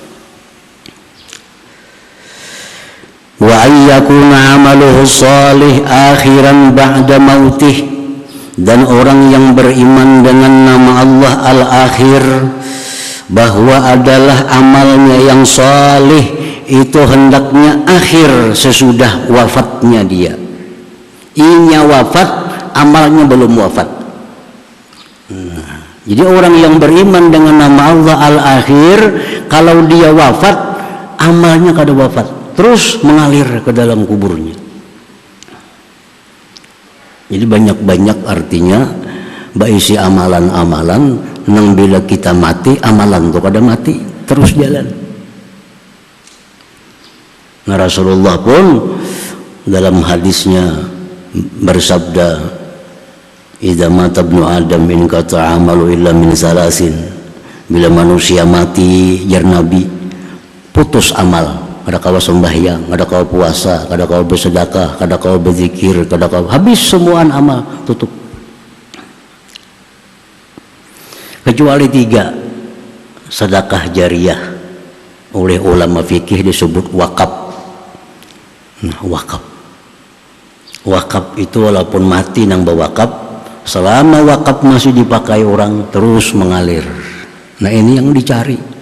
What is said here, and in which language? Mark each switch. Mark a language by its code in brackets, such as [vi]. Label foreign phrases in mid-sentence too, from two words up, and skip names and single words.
[ar] Wa ayyakuna amaluhu salih akhiran ba'da mautih, [id] dan orang yang beriman dengan nama Allah Al-Akhir bahwa adalah amalnya yang salih itu hendaknya akhir sesudah wafatnya dia. [bjn] Inya wafat, amalnya belum wafat. [id] Jadi orang yang beriman dengan nama Allah Al-Akhir, kalau dia wafat, amalnya kada wafat, terus mengalir ke dalam kuburnya. [bjn] Jadi banyak-banyak artinya baisi amalan-amalan nang bila kita mati, amalan tuh kada mati, terus jalan. [id] Nah Rasulullah pun dalam hadisnya bersabda, [ar] idza mata ibnu adam in qata amalu illa min salasin. [id] Bila manusia mati, jar Nabi, putus amal. [bjn] Kada kau sembahyang, kada kau puasa, kada kau bersedekah, kada kau berzikir, kada kau, habis semua amal, tutup. [id] Kecuali 3, sedekah jariyah. Oleh ulama fikih disebut wakaf. Nah, wakaf. Wakaf itu walaupun mati nang bewakaf, selama wakaf masih dipakai orang terus mengalir. Nah ini yang dicari.